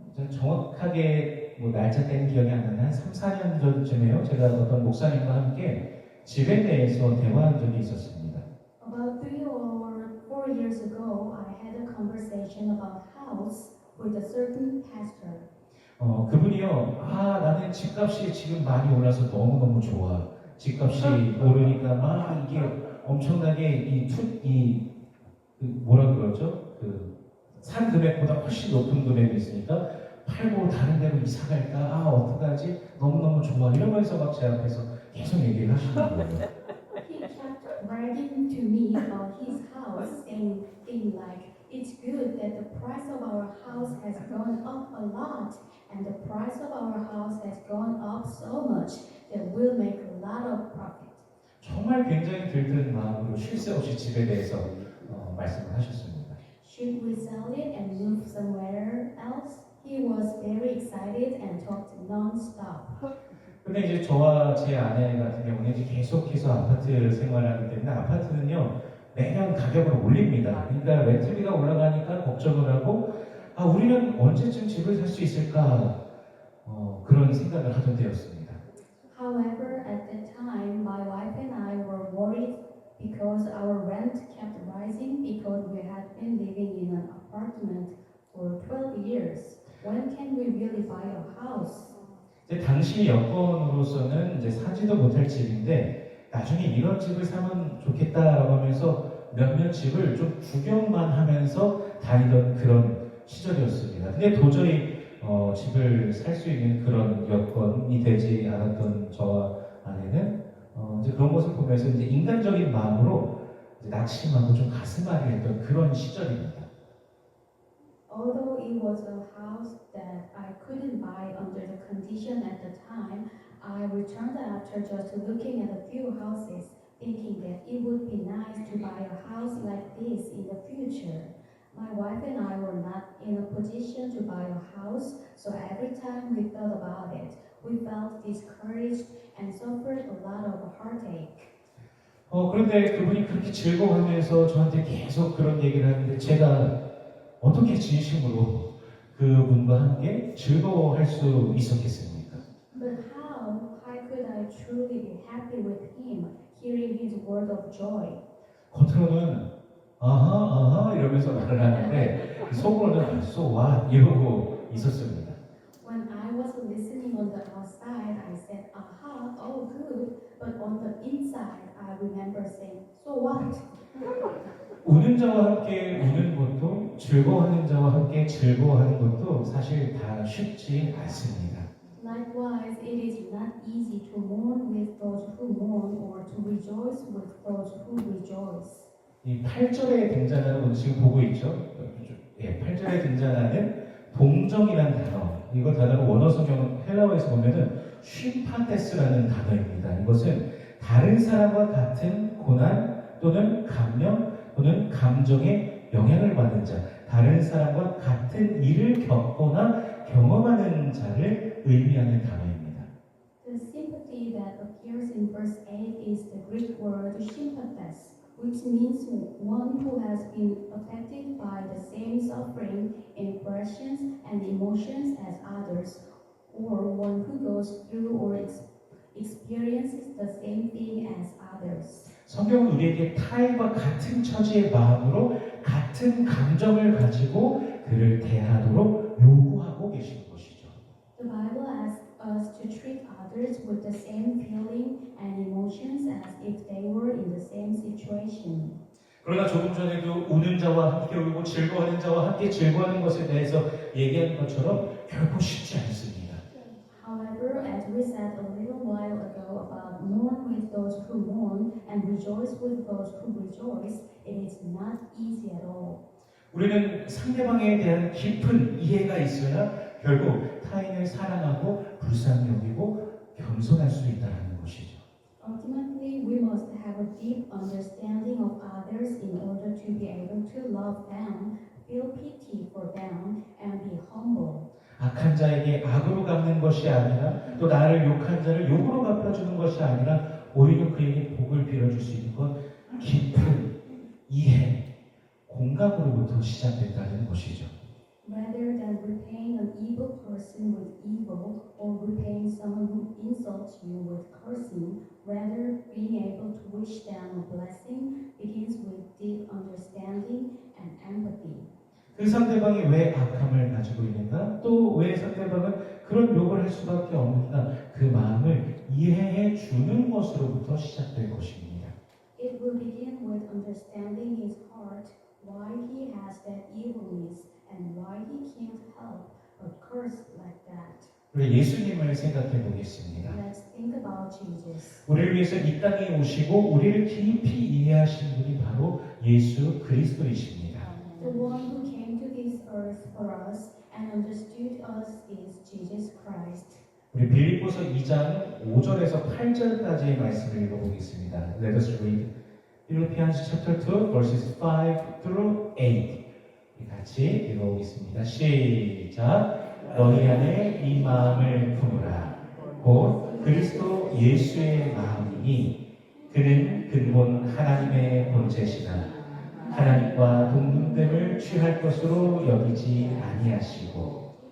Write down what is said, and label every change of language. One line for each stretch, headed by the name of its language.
Korean: 정확하게 뭐 날짜 때는 기억이 안 나는데 한 3, 4년 전쯤에요. 제가 어떤 목사님과 함께 집에 대해서 대화한 적이 있었습니다.
English: About 3 or 4 years ago, I had a conversation about house with a certain pastor.
Korean: 그분이요, 나는 집값이 지금 많이 올라서 너무너무 좋아. 집값이 오르니까 막 이게 엄청나게 뭐라 그러죠? 산 금액보다 훨씬 높은 금액이 있으니까 팔고 다른 데로 이사 갈까? 어떡하지? 너무너무 좋아. 이러면서 막 제 앞에서 계속 얘기를 하시는 거예요.
English: He kept bragging to me about his house, saying things like, "It's good that the price of our house has gone up a lot, and the price of our house has gone up so much that we'll make a lot of profit."
Korean: 정말 굉장히 들뜬 마음으로 쉴 새 없이 집에 대해서 말씀을 하셨습니다.
English: Should we sell it and move somewhere else? He was very excited and talked non-stop.
Korean: 근데 이제 저와 제 아내 같은 경우는 이제 계속해서 아파트 생활을 하기 때문에 아파트는요 매년 가격을 올립니다. 그러니까 렌트비가 올라가니까 걱정을 하고 우리는 언제쯤 집을 살 수 있을까 그런 생각을 하던 때였습니다.
English: However, at that time, my wife and I were worried because our rent kept rising because we had been living in an apartment for 12 years. When can we really buy a house?
Korean: 이제 당시 여건으로서는 이제 사지도 못할 집인데 나중에 이런 집을 사면 좋겠다라고 하면서 몇몇 집을 좀 구경만 하면서 다니던 그런 시절이었습니다. 근데 도저히 집을 살 수 있는 그런 여건이 되지 않았던 저와 아내는 이제 그런 것을 보면서 이제 인간적인 마음으로 이제 낙심하고 좀 가슴앓이 했던 그런 시절입니다.
English: Although it was a house that I couldn't buy under the condition at the time, I returned after just looking at a few houses, thinking that it would be nice to buy a house like this in the future. My wife and I were not in a position to buy a house, so every time we thought about it, we felt discouraged and suffered a lot of heartache.
Korean: 그런데 그분이 그렇게 즐거워하면서 저한테 계속 그런 얘기를 하는데 제가 어떻게 진심으로 그분과 함께 즐거워할 수 있었겠습니까?
English: But how could I truly be happy with him, hearing his word of joy?
Korean: 겉으로는 아하 이러면서 말을 하는데 속으로는
English: so what
Korean: 이러고 있었습니다.
English: When I was listening on the outside, I said, "Aha, oh good," but on the inside, I remember saying, "So what?"
Korean: 우는 자와 함께 우는 것도 즐거워하는 자와 함께 즐거워하는 것도 사실 다 쉽지 않습니다.
English: Likewise, it is not easy to mourn with those who mourn or to rejoice with those who rejoice.
Korean: 이 8절에 등장하는 건 지금 보고 있죠? 8절에 등장하는 동정이라는 단어. 이거 단어는 원어 성경 헬라어에서 보면은 쉼파테스라는 단어입니다. 이것은 다른 사람과 같은 고난 또는 감명 또는 감정에 영향을 받는 자, 다른 사람과 같은 일을 겪거나 경험하는 자를 의미하는 단어입니다.
English: The sympathy that appears in verse 8 is the Greek word sympathos, which means one who has been affected by the same suffering, impressions, and emotions as others, or one who goes through or experiences the same thing as others.
Korean: 성경은 우리에게 타인과 같은 처지의 마음으로 같은 감정을 가지고 그를 대하도록 요구하고 계시는 것이죠.
English: The Bible asks us to treat others with the same feeling and emotions as if they were in the same situation.
Korean: 그러나 조금 전에도 우는 자와 함께 울고 즐거워하는 자와 함께 즐거워하는 것에 대해서 얘기한 것처럼 결코 쉽지 않습니다.
English: However, as we said a little while ago about mourn with those who mourn and rejoice with those who rejoice, it is not easy at all.
Korean: 우리는 상대방에 대한 깊은 이해가 있어야 결국 타인을 사랑하고 불쌍히 여기고 겸손할 수 있다는 것이죠.
English: Ultimately, we must have a deep understanding of others in order to be able to love them, feel pity for them, and be humble.
Korean: 악한 자에게 악으로 갚는 것이 아니라 또 나를 욕한 자를 욕으로 갚아주는 것이 아니라 오히려 그에게 복을 빌어줄 수 있는 것 깊은 이해, 공감으로부터 시작된다는 것이죠.
English: Rather than repaying an evil person with evil or repaying someone who insults you with cursing, rather being able to wish them a blessing begins with deep understanding and empathy.
Korean: 그 상대방이 왜 악함을 가지고 있는가? 또 왜 상대방은 그런 욕을 할 수밖에 없는가? 그 마음을 이해해 주는 것으로부터 시작될 것입니다.
English: It will begin with understanding his heart, why he has that evilness, and why he can't help but curse like that.
Korean: 우리 예수님을 생각해 보겠습니다.
English: Let's think about Jesus.
Korean: 우리를 위해서 이 땅에 오시고 우리를 깊이 이해하신 분이 바로 예수 그리스도이십니다.
English: The one who came to this earth for us and understood us is Jesus Christ.
Korean: 우리 빌립보서 2장 5절에서 8절까지의 말씀을 읽어보겠습니다.
English: Let us read Philippians chapter 2 verses 5 through 8.
Korean: 같이 읽어보겠습니다. 시작. 너희 안에 이 마음을 품으라. 곧 그리스도 예수의 마음이니 그는 근본 하나님의 본체시나 하나님과 동등됨을 취할 것으로 여기지 아니하시고